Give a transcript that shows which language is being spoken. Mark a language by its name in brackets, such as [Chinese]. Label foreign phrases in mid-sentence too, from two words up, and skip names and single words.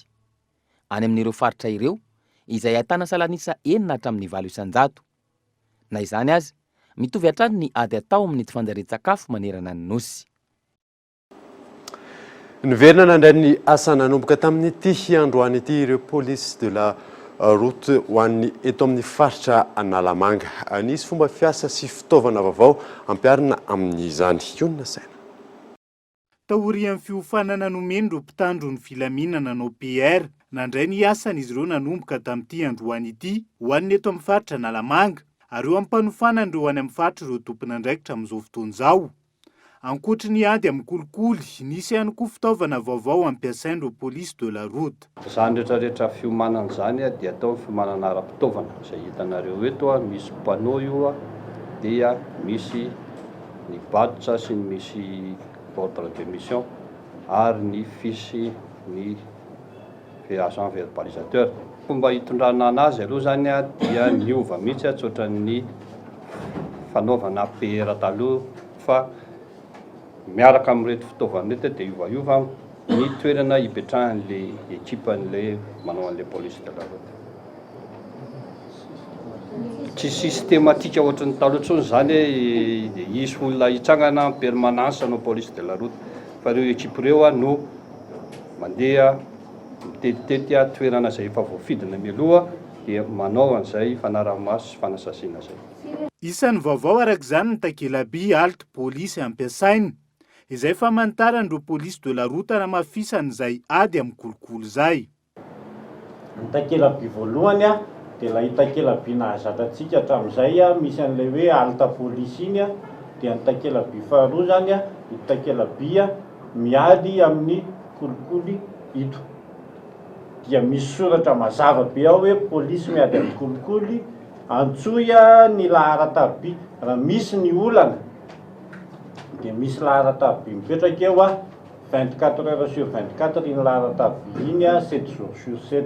[Malagasy] Any amin'ireo faritra ireo izay ahitana salanisa 4 hatramin'ny 9 isan-jato. Na izany azy, mitovy hatrany ny ady atao amin'ny tsy fanjarian-tsakafo manerana ny nosy. Niverina nandray ny asa nanomboka tamin'ity androany ity ireo [French] police de la route [Malagasy] ho an'ny eto amin'ny faritra Analamanga. Nisy fomba fiasa sy fitaovana vaovao ampiarina amin'izany. Iona saina. Taorian'ny fiofanana nomendro mpitandro ny filaminana no PR nandray ny asan'izy ireo nanomboka tamin'ity androany ity ho an'ny eto amin'ny faritra Analamanga. Ary eo ampanofana andreo any amin'ny faritra ireo tompon'andraikitra amin'izao fotoana izao. Ankoatra ny ady amin'ny kolikoly, nisy ihany koa fitaovana vaovao ampiasain'ireo [French] police de la route. [Malagasy] Zany rehetrarehetra fiomanana zany dia atao fiomanana ara-pitaovana. Izay hitanareo eto misy panneau io dia misy ny batotra sy ny misy [French] ordre de mission [Malagasy] ary ny fisy ny [French] agent verbalisateur. [Malagasy] Fomba hitondrana anazy aloha zany dia miova mihitsy tsotra ny fanaovana PR taloha fa miaraka amin'reto fitaovana reto dia iova ny toerana hipetrahan'le ekipan'le manao an'le [French] police de la route. [Malagasy] Tsy systématique ohatran'ny taloha intsony zany hoe hisy olona hitsangana permanence anao [French] police de la route [Malagasy] fa ireo ekipa ireo no mandeha mitetitety toerana izay efa voafidina mialoha dia manao an'izay fanaraha-maso sy fanasasiana zay. Isan'ny vaovao arak'izany ny takela-by alto polisy ampiasainy izay famantaran'ireo [French] police de la route [Malagasy] namafisan'izay ady amin'ny kolikoly izay. Ny takela-by voalohany dia ilay takela-by nahazatra-tsika hatramin'izay a misy an'ilay hoe alta polisy iny a dia ny takela-by faharoa zany a io takela-by a miady amin'ny kolikoly ito dia misy soratra mazava be ao hoe polisy miady amin'ny kolikoly antsoya ny laharatabia raha misy ny olana dia misy laharatabia mipetraka eo a [French] 24 heures sur 24 [Malagasy] iny laharatabia iny a [French] 7 jours sur 7.